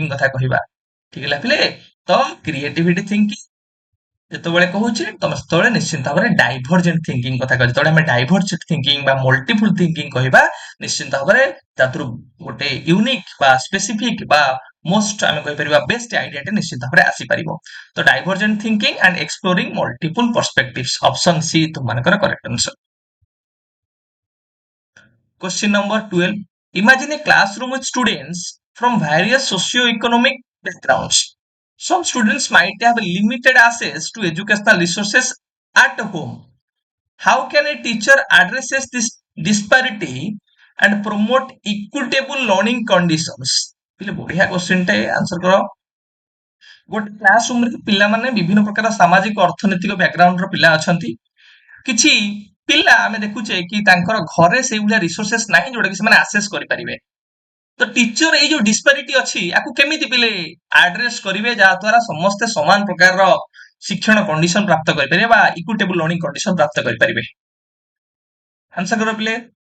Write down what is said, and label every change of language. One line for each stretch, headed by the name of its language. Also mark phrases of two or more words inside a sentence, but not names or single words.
Odia: କଥା କହିବା ଠିକ ହେଲା ପିଲେ ତ
English: creativity thinking
Odia: ଯେତେବେଳେ କହୁଛେ ତମେ ସେତେବେଳେ ନିଶ୍ଚିତ ଭାବରେ
English: divergent thinking
Odia: କଥା କହିବା ଯେତେବେଳେ ଆମେ
English: divergent thinking
Odia: ବା
English: multiple thinking
Odia: କହିବା ନିଶ୍ଚିତ ଭାବରେ ତାଥିରୁ ଗୋଟେ ୟୁନିକ୍ ବା ସ୍ପେସିଫିକ ବା ମୋଷ୍ଟ ଆମେ କହିପାରିବା ବେଷ୍ଟ ଆଇଡିଆଟେ ନିଶ୍ଚିତ ଭାବରେ ଆସିପାରିବ ତ
English: divergent thinking and exploring multiple perspectives option C
Odia: ତୁମମାନଙ୍କର
English: correct answer Question number 12. Imagine a classroom with students from various socio-economic backgrounds. Some students might have limited access to educational resources at home. How can a teacher address this disparity and promote equitable learning conditions?
Odia: ପିଲେ ବଢିଆ
Hindi: क्वेश्चन टे आंसर करो
Odia: ଗୋଟେ
English: class room
Odia: ରେ ପିଲାମାନେ ବିଭିନ୍ନ ପ୍ରକାର ସାମାଜିକ ଅର୍ଥନୈତିକ ବ୍ୟାକଗ୍ରାଉଣ୍ଡ ର ପିଲା ଅଛନ୍ତି କିଛି ପିଲା ଆମେ ଦେଖୁଛେ କି ତାଙ୍କର ଘରେ ସେଇଭଳିଆ ରିସୋର୍ସେସ୍ ନାହିଁ ଯୋଉଟା କି ସେମାନେ ଆକ୍ସେସ୍ କରିପାରିବେ ତ ଟିଚର ଏଇ ଯୋଉ ଡିସ୍ପାରିଟି ଅଛି ଆକୁ କେମିତି ପିଲେ ଆଡ୍ରେସ କରିବେ ଯାହା ଦ୍ୱାରା ସମସ୍ତେ ସମାନ ପ୍ରକାରର ଶିକ୍ଷଣ କଣ୍ଡିସନ ପ୍ରାପ୍ତ କରିପାରିବେ ବା
English: equitable learning condition
Odia: ପ୍ରାପ୍ତ କରିପାରିବେ ଆନ୍ସର କର ପିଲେ